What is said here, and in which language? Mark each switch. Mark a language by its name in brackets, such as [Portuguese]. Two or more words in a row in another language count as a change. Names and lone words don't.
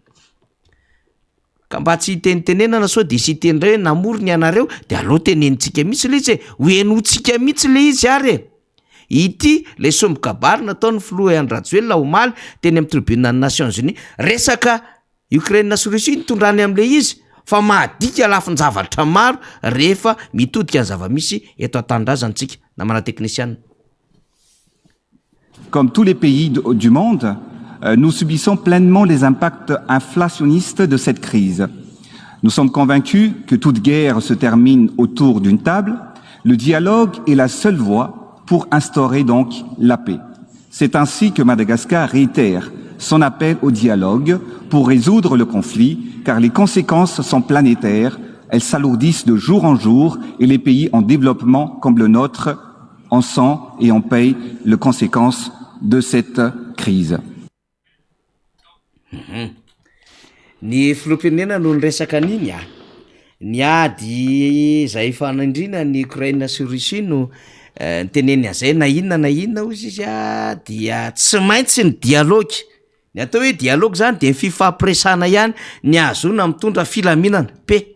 [Malagasy] ka mba tsy hitenitenenana sao de sy hitendray hoe namorony ianareo de aloha tenenitsika mihitsy le izy hoe henotsika mihitsy le izy ary ity le sombokabary nataony filoha Iany Rajoelina omaly teny amin'ny tribunal Nations Unies resaka Ukraine sy Russie nitondrany am'le izy fa mahadika lafin-javatra maro rehefa mitodika ny zava-misy eto an-tanindrazantsika namana technicienne. [French] Comme tous les pays du monde, nous subissons pleinement les impacts inflationnistes de cette crise. Nous sommes convaincus que toute guerre se termine autour d'une table. Le dialogue est la seule voie pour instaurer donc la paix. C'est ainsi que Madagascar réitère son appel au dialogue pour résoudre le conflit, car les conséquences sont planétaires, elles s'alourdissent de jour en jour et les pays en développement comme le nôtre en sont et en payent les conséquences de cette crise. [Malagasy] Ny filoham-pirenena no resaka an'iny ny ady zay fanandrina ny Ukraine sy Russie no teneny azay na inona ozy izy dia tsy maintsy ny dialogue ny atao hoe dialogue zany de fifampiresahana ihany ny azona mitondra filaminana pe